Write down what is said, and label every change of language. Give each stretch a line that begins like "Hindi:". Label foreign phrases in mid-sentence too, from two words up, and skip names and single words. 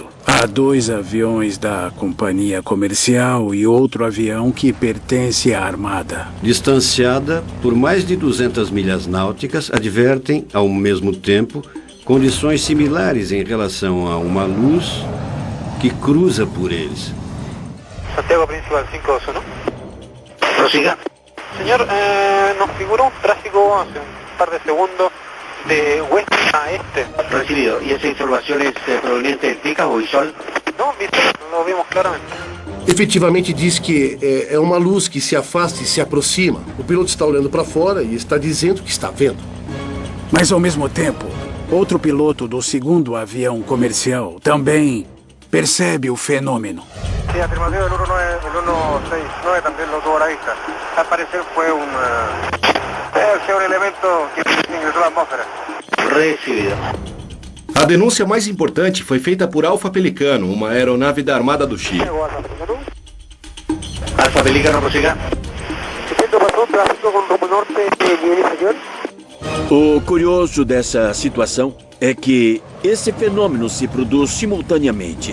Portuguese: Há 2 aviões da companhia comercial e outro avião que pertence à Armada. Distanciada por mais de 200 milhas náuticas, advertem, ao mesmo tempo, condições similares em relação a uma luz que cruza por eles.
Spanish: Santiago Principal 521. Prosiga. Señor, nos figura un tráfigo hace un par de segundos de oeste a este. Recibido. ¿Y esa información es proveniente del TICA o ISOL? No, viste, lo vimos claramente.
Portuguese: Efetivamente diz que é uma luz que se afasta e se aproxima. O piloto está olhando para fora e está dizendo que está vendo. Mas ao mesmo tempo, outro piloto do 2º avião comercial também percebe o fenômeno.
Spanish: Sí, afirmación, el 169 también lo tuvo a la vista. Al parecer fue un elemento que ingresó a la atmósfera. Recibido.
Portuguese: denúncia mais importante foi feita por Alfa Pelicano, uma aeronave da Armada do Chile.
Spanish: Alfa Pelicano, prosiga.
Portuguese: O curioso dessa situação é que esse fenômeno se produz simultaneamente.